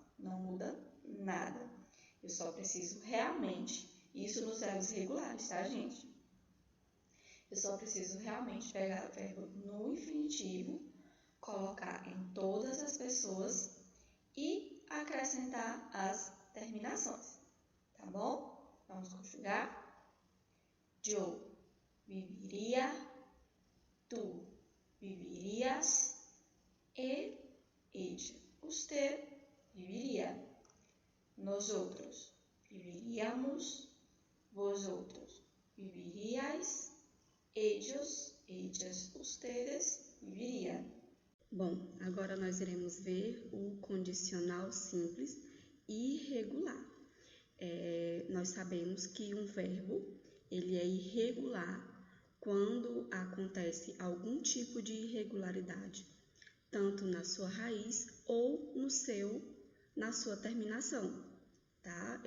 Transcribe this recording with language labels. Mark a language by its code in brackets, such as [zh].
[pt] Não muda nada. Eu só preciso realmente, isso nos verbos regulares, tá, gente? Eu só preciso realmente pegar o verbo no infinitivo, colocar em todas as pessoas e acrescentar as terminações, tá bom? Vamos conjugar. [es] Yo viviría, tú vivirías, él, ella, usted viviría. Nosotros viviríamos, vosotros viviríais, ellos, ellas, ustedes viviriam. [pt] Bom, agora nós iremos ver o condicional simples irregular. Nós sabemos que um verbo ele é irregular quando acontece algum tipo de irregularidade, tanto na sua raiz ou na sua terminação, tá?